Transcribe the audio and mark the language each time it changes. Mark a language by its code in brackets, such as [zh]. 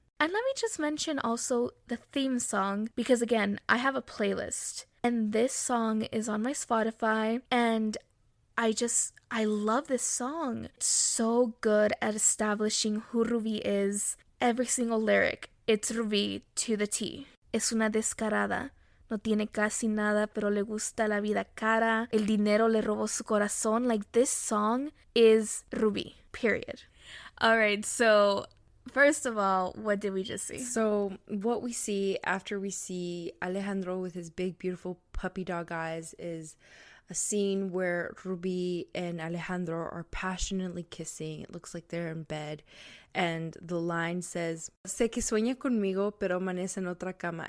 [en] And let me just mention also the theme song because again, I have a playlist and this song is on my Spotify and I love this song. It's so good at establishing who Rubi is. Every single lyric, it's Rubi to the T. [es] Es una descarada. No tiene casi nada, pero le gusta la vida cara. El dinero le robó su corazón. [en] Like, this song is Rubi, period. All right, so first of all, what did we just see? So what we see after we see Alejandro with his big, beautiful puppy dog eyes is a scene where Rubi and Alejandro are passionately kissing. It looks like they're in bed. And the line says, [es] sé que sueña conmigo, pero amanece en otra cama.